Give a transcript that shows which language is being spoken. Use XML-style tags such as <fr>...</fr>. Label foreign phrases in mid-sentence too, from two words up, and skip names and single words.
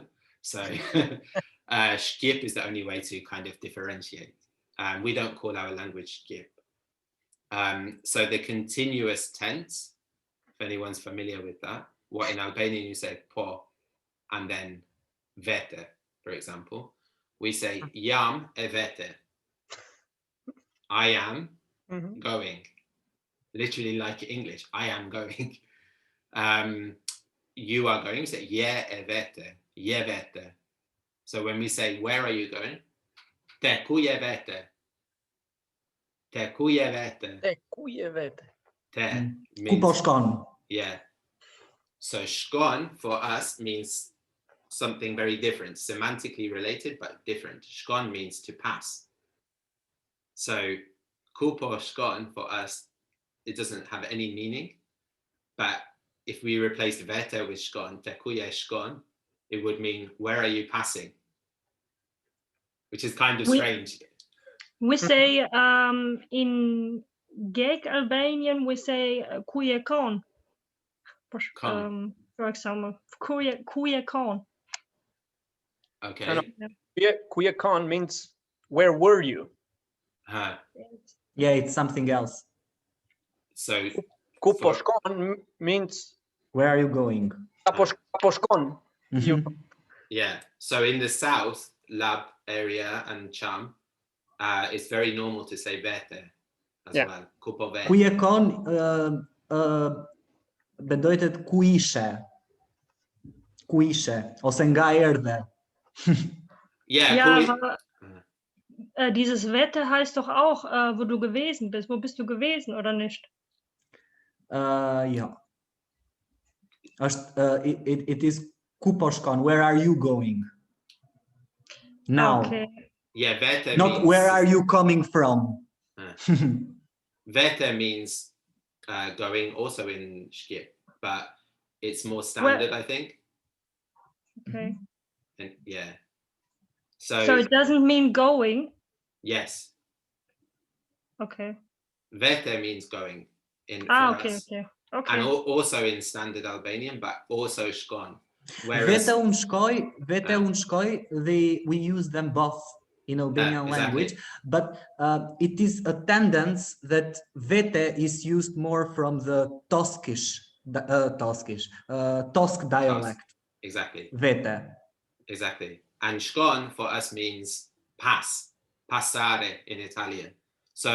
<en>So Shqip is the only way to kind of differentiate. We don't call our language Shqip. So the continuous tense, if anyone's familiar with that, what in Albanian you say po, and then vete, for example. We say</en> <sq>jam e vete.</sq> <en>I am going. Literally like English, I am going. You are going, we say</en> <sq>je e vete, je vete.</sq> <en>So when we say, where are you going?</en> <sq>Te ku je vete. Te ku je vete. Te ku je vete. Te Ku po shkon.</sq> <en>Yeah. So shkon for us means something very different, semantically related, but different. Shkon means to pass. So</en> <sq>ku po shkon</sq> <en>for us, it doesn't have any meaning. But if we replace vete with shkon,</en> <sq>te ku je shkon,</sq> <en>it would mean, where are you passing? Which is kind of strange. We say in Gek Albanian, we say</en> <sq>kuje kon.</sq> <en>For example,</en> <sq>kuje kon.</sq> <en>Okay.</en> <sq>Kuje kon</sq> <en>means, where were you? Yeah, it's something else. So</en> <sq>ku po shkon</sq> <en>means, where are you going?</en> <sq>Po shkon.</sq> <en>Yeah. So in the south, Lab area and Cham, it's very normal to say vete as well.</en> <sq>Ku po vete. Kuje kon bedeutet ku ishe. Ku ishe. Ose nga erdhe.</sq> <de>Ja, aber dieses Wette heißt doch auch, wo du gewesen bist. Wo bist du gewesen, oder nicht? Ja.</de> <en>It is</en> <sq>ku po shkon.</sq> <en>Where are you going? Now. Okay. Yeah, vete not means, where are you coming from? Vete means going also in Shqip, but it's more standard, I think. Okay. And yeah. So it doesn't mean going? Yes. Okay. Vete means going in for us. Okay. And also in standard Albanian, but also shkon.</en> <sq>Vete unë shkoj,</sq> <en>we use them both in Albanian language, but it is a tendency that vete is used more from the Tosk dialect. Exactly. Vete. Exactly. And shkon for us means pass, passare in Italian.</en>